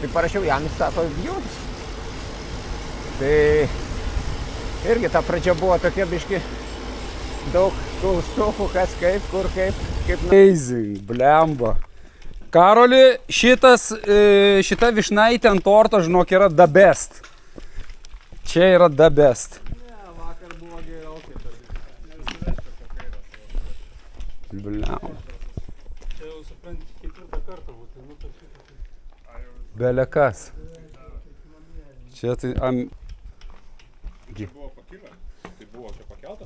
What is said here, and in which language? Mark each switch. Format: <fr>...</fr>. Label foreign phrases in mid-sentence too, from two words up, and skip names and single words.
<lt>Tai parašiau jam, jis sako, jungtis. Tai irgi ta pradžia buvo tokia biški daug klaustukų, kas kaip, kur kaip. Amazing, blemba. Karoli, šita višnaitė ant torto, žinok, yra</lt> <en>the best. Čia yra the best.</en> <lt>Ne, vakar buvo geriau kaip ir. Blemba. Čia jau supranti, ketvirtą kartą būtų. Belekas. Čia tai... Buvo pakilę? Tai buvo čia pakelta?</lt>